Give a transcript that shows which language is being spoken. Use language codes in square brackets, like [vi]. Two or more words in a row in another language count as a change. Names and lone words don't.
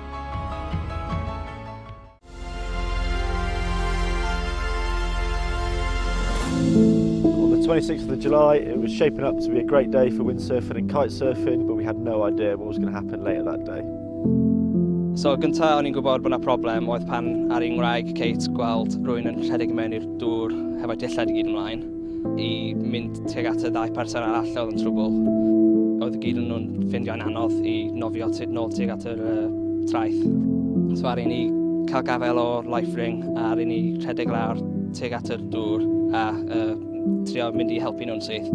[en] On the 26th of July, it was shaping up to be a great day for windsurfing and kitesurfing, but we had no idea what was going to happen later that day. [cy] So gynta o'n i'n gwybod bod yna problem oedd pan ar ein ngwraig Kate gweld rhywun yn rhedeg mewn i'r dŵr hefo dillad I gyd ymlaen I mynd tuag at y 2 person arall oedd yn trwbl. Oedd y gyd yn nhw'n ffindio'n anodd I nofio nôl tuag at yr traeth. So ar i ni cael gafel o'r life ring a ar i ni rhedeg lawr tuag at yr dŵr a trio mynd I helpu nhw'n syth.